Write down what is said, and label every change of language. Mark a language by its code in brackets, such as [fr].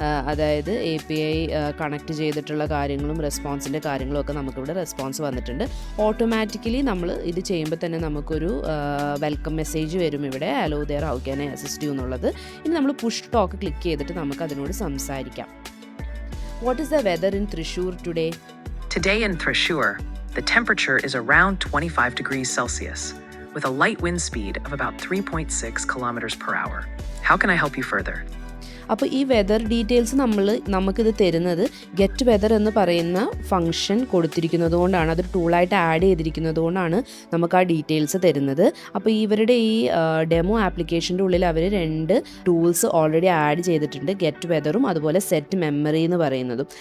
[ml] അതായത് API connect ചെയ്തിട്ടുള്ള കാര്യങ്ങളും റെസ്പോൺസിൻ്റെ കാര്യങ്ങളും ഒക്കെ നമുക്കിവിടെ റെസ്പോൺസ് വന്നിട്ടുണ്ട്. ഓട്ടോമാറ്റിക്കലി നമ്മൾ ഇത് ചെയ്യുമ്പോൾ തന്നെ നമുക്കൊരു വെൽക്കം മെസ്സേജ് വരും ഇവിടെ, [en] hello there, how can I assist you [ml] എന്നുള്ളത്. ഇനി നമ്മൾ പുഷ് ടോക്ക് ക്ലിക്ക് ചെയ്തിട്ട് നമുക്ക് അതിനോട് സംസാരിക്കാം. [en] What is the weather in Thrissur today? Today in Thrissur, the temperature is around 25 degrees Celsius, with a light wind speed of about 3.6 kilometers per hour. How can I help you further? [ml] അപ്പോൾ ഈ weather details നമുക്കിത് തരുന്നത് get weather എന്ന് പറയുന്ന function കൊടുത്തിരിക്കുന്നത് കൊണ്ടാണ്, അതൊരു ടൂളായിട്ട് add ചെയ്തിരിക്കുന്നത് കൊണ്ടാണ് നമുക്ക് ആ ഡീറ്റെയിൽസ് തരുന്നത്. അപ്പോൾ ഇവരുടെ ഈ ഡെമോ ആപ്ലിക്കേഷൻ്റെ ഉള്ളിൽ അവർ 2 ടൂൾസ് ഓൾറെഡി ആഡ് ചെയ്തിട്ടുണ്ട്, ഗെറ്റ് വെതറും അതുപോലെ സെറ്റ് മെമ്മറി എന്ന് പറയുന്നതും.